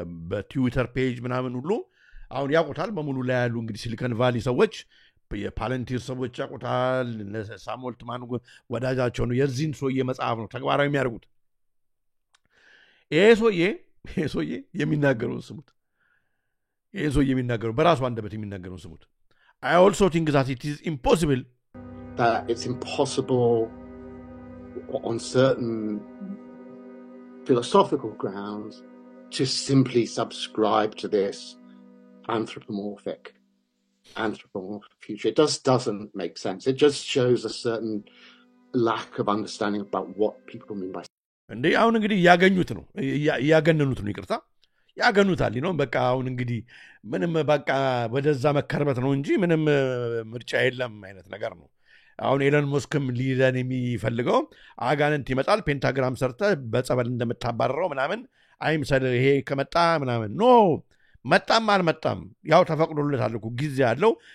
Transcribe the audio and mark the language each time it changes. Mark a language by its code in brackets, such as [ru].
[am] በትዊተር ፔጅ ምናምን ሁሉ አሁን ያውቁታል በሙሉ ላይ ያሉ እንግዲህ ሲሊከን ቫሊ ሰዎች፣ የፓለንቲር ሰዎች ያውቁታል። ሳሙኤል ትማን ወዳጃቸው ነው። የዚህን ሰውዬ መጽሐፍ ነው ተግባራዊ የሚያደርጉት። ይሄ ሰውዬ የሚናገረውን ስሙት። ይሄ ሰውዬ የሚናገረው በራሱ አንደበት የሚናገረውን ስሙት። [en] I also think that it is impossible on certain philosophical grounds to simply subscribe to this anthropomorphic future. It just doesn't make sense. It just shows a certain lack of understanding about what people mean by [am] እንዴ አሁን እንግዲህ ያገነኑት ነው ይቅርታ ያገኑታል ነው በቃ አሁን እንግዲህ ምንም በቃ ወደዛ መከርበት ነው እንጂ ምንም ምርጫ የለም አይነት ነገር ነው አሁን ኤለን መስክም ሊደን የሚፈልገው አጋንንት ይመጣል ፔንታግራም ሰርተ በጸበል እንደምታባረረው ምናምን አይምሰል ይሄ ከመጣ ምናምን ኖ መጣም አልመጣም ያው ተፈቅዶለታል እኮ ጊዜ ያለው